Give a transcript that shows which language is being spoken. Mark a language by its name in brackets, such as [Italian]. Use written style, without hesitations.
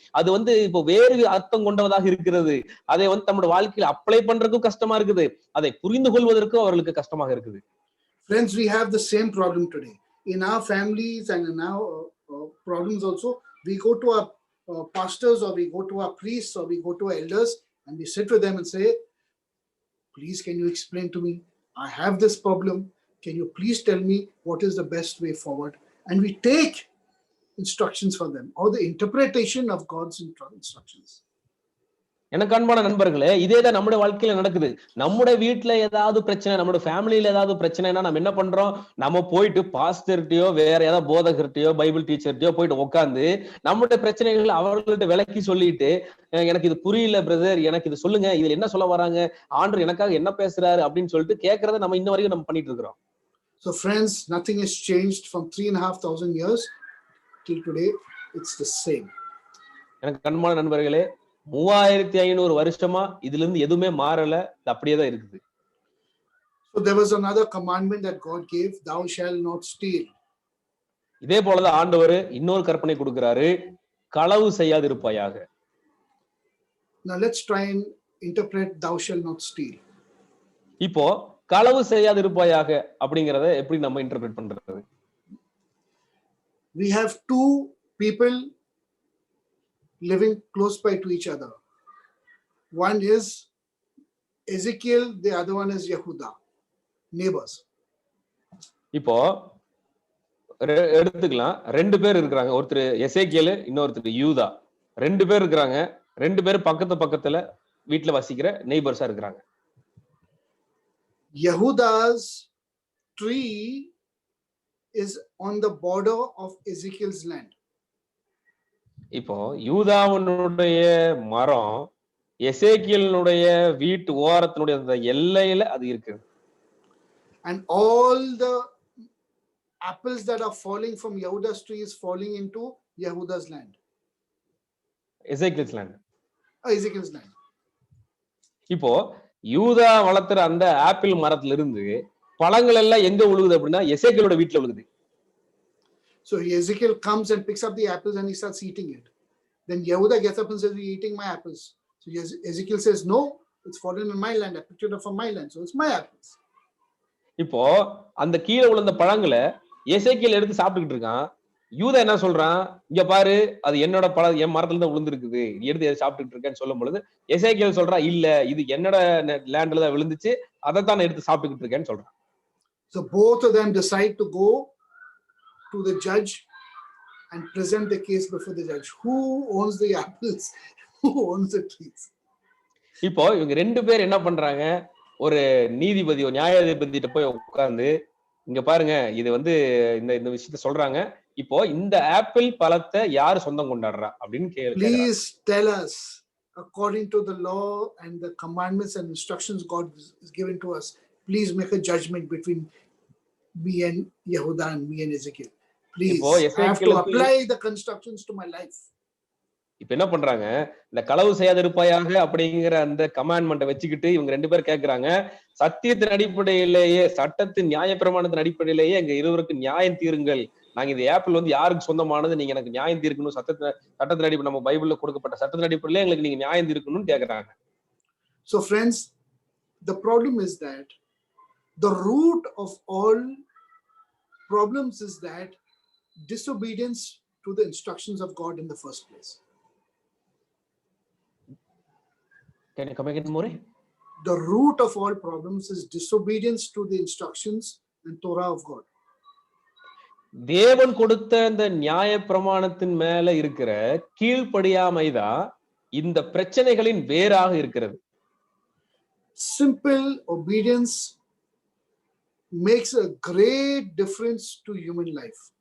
[Tamil] அது வந்து இப்போ வேறு அர்த்தம் கொண்டதாக இருக்கிறது. அதை வந்து நம்முடைய வாழ்க்கையில அப்ளை பண்றதுக்கும் கஷ்டமா இருக்குது, அதை புரிந்து கொள்வதற்கும் அவர்களுக்கு கஷ்டமாக இருக்குது. [English] Friends, we have the same problem today in our families and in our problems also. We go to our pastors or we go to our priests or we go to our elders and we sit with them and say, please, can you explain to me? I have this problem. Can you please tell me what is the best way forward? And we take instructions from them or the interpretation of God's instructions. [Tamil] எனக்கு அன்பான நண்பர்களே, இதேதான் நம்முடைய வாழ்க்கையில நடக்குது. நம்முடைய வீட்டுல ஏதாவது பிரச்சனை, நம்முடைய ஃபேமிலியில ஏதாவது பிரச்சனைனா நம்ம என்ன பண்றோம், நம்ம போயிட்டு பாஸ்டர்கிட்டயோ வேற ஏதாவது போதகர்கிட்டயோ பைபிள் டீச்சர்கிட்டயோ போயிட்டு உட்கார்ந்து நம்முடைய பிரச்சனைகள் அவர்கள்ட்ட விளக்கி சொல்லிட்டு, எனக்கு இது புரியல பிரதர், எனக்கு இது சொல்லுங்க, இதுல என்ன சொல்ல வராங்க, ஆண்டவர் எனக்காக என்ன பேசுறாரு அப்படின்னு சொல்லிட்டு கேட்கறத நம்ம இன்ன வரைக்கும் நம்ம பண்ணிட்டு இருக்கிறோம். [English] So friends, nothing has changed from 3,500 years till today. It's the same. [Tamil] எனக்கு அன்பான நண்பர்களே, 3500 வருஷமா இதுல இருந்து எதுவுமே மாறல, அப்படியே தான் இருக்குது. [English] So there was another commandment that God gave, thou shalt not steal. [Tamil] இதே போலதான் ஆண்டவர் இன்னொரு கற்பனை கொடுக்கிறாரு, களவு செய்யாதிருப்பாயாக. [English] Now let's try and interpret thou shalt not steal. [Tamil] இப்போ களவு செய்யாதிருப்பாயாக அப்படிங்கறத எப்படி நம்ம இன்டர்பிரேட் பண்றது? [English] We have two people living close by to each other. One is Ezekiel, the other one is Yehuda, neighbors. [Tamil] இப்போ எடுத்துக்கலாம், ரெண்டு பேர் இருக்கிறாங்க, ஒருத்தர் எசேக்கியேல், இன்னொருத்தர் யூதா. ரெண்டு பேர் இருக்கிறாங்க, ரெண்டு பேரும் பக்கத்துல வீட்டுல வசிக்கிற நெய்பர்ஸா இருக்கிறாங்க. [English] Yehuda's tree is on the border of Ezekiel's land. [Tamil] இப்போ யூதாவினுடைய மரம் எசேக்கியேலுடைய வீட்டு ஓரத்தினுடைய அந்த எல்லையில அது இருக்கு. [English] And all the apples that are falling from Yehuda's tree is falling into Yehuda's land. Ezekiel's land. Ezekiel's land. [Tamil] இப்போ யூதா வளர்த்துற அந்த ஆப்பிள் மரத்துல இருந்து பழங்கள் எல்லாம் எங்க விழுகுது அப்படின்னா எசேக்கியேலோட வீட்டுல விழுகுது. [English] So Ezekiel comes and picks up the apples and he starts eating it. Then Yehuda gets up and says, you're eating my apples. So Ezekiel says, no, it's fallen in my land. I picked it up from my land. So it's my apples. [Tamil] இப்போ அந்த கீழே விழுந்த பழங்களை எசேக்கியேல் எடுத்து சாப்பிட்டுக்கிட்டு இருக்கான். யூதா என்ன சொல்றான், இங்க பாரு, அது என்னோட பழம், என் மரத்துல தான் விழுந்திருக்குது, நீ எடுத்து எதை சாப்பிட்டுட்டு இருக்கேன்னு சொல்லும் பொழுது எசேக்கியேல் சொல்றான், இல்ல இது என்னோட லேண்ட்ல தான் விழுந்துச்சு, அதைத்தான் நான் எடுத்து சாப்பிட்டுக்கிட்டு இருக்கேன்னு சொல்றான். [English] So both of them decide to go to the judge and present the case before the judge. Who owns the apples? Who owns the trees? [Tamil] இப்போ இவங்க ரெண்டு பேர் என்ன பண்றாங்க, ஒரு நீதிபதி, ஒரு நியாயாதிபதிட்ட போய் உட்கார்ந்து இங்க பாருங்க, இது வந்து இந்த இந்த விஷயத்த சொல்றாங்க. இப்போ இந்த ஆப்பிள் பழத்தை யாரு சொந்தம் கொண்டாடுறா அப்படின்னு கேக்குறாங்க. [English] Please tell us, according to the law and the commandments and instructions God is given to us, please make a judgment between me and Yehuda and me and Ezekiel. Please, [Tamil] இப்போ [English] I have to [Tamil] எசேக்கியேலுக்கு [English] apply the constructions to my life. [Tamil] இப்ப என்ன பண்றாங்க, இந்த களவு செய்யாதிருப்பாயாக அப்படிங்கிற அந்த கமாண்ட்மெண்ட்டை வச்சுக்கிட்டு இவங்க 2 பேரும் கேட்கிறாங்க. சத்தியத்தின் அடிப்படையிலேயே, சட்டத்தின் நியாயப்பிரமாணத்தின் அடிப்படையிலேயே எங்க இருவருக்கு நியாயம் தீருங்கள். நாங்க இந்த ஆப்பிள் வந்து யாருக்கு சொந்தமானது, நீங்க எனக்கு நியாயம் தீர்க்கணும். சட்டத்தின் அடிப்படை நம்ம பைபிள்ல கொடுக்கப்பட்ட சட்டத்தின் அடிப்படையிலே எங்களுக்கு நீங்க நியாயம் தீர்க்கணும்னு கேட்கிறாங்க. [English] So friends, the problem is that the root of all problems is that disobedience to the instructions of God in the first place. Can you come again more? The root of all problems is disobedience to the instructions and Torah of God. [Tamil] தேவன் கொடுத்த இந்த நியாய பிரமாணத்தின் மேல இருக்கிற கீழ்ப்படியாமைதான் இந்த பிரச்சனைகளின் வேறாக இருக்கிறது. [English] Simple obedience makes a great difference to human life.